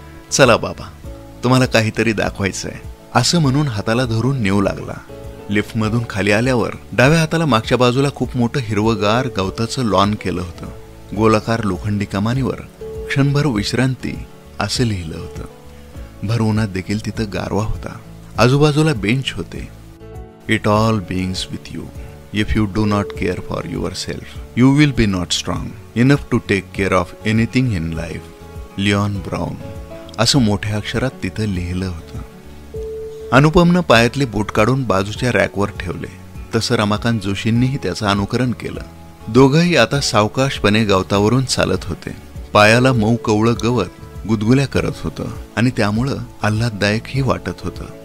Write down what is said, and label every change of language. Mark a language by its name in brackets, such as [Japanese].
[Marathi] चला बाबा, तुम्हाला काहीतरी दाखवायचंय असं म्हणून हाताला धरून नेऊ लागला. लिफ्टमधून खाली आल्यावर डाव्या हाताला मागच्या बाजूला खूप मोठं हिरवगार गवताचं लॉन केलं होतं. गोलाकार लोखंडी कमानीवर क्षणभर विश्रांती असं लिहिलं होतं. भर उन्हात देखील तिथं गारवा होता. आजूबाजूला बेंच होते. [English] It all begins with you. If you do not care for your self you will be not strong enough to take care of anything in life. [Marathi] लिओन brown असं मोठ्या अक्षरात तिथं लिहिलं होतं. अनुपमनं पायातले बूट काढून बाजूच्या रॅकवर ठेवले. तसं रमाकांत जोशींनीही त्याचं अनुकरण केलं. दोघंही आता सावकाशपणे गवतावरून चालत होते. पायाला मऊ कवळं गवत गुदगुल्या करत होतं आणि त्यामुळं आल्हाददायकही वाटत होतं.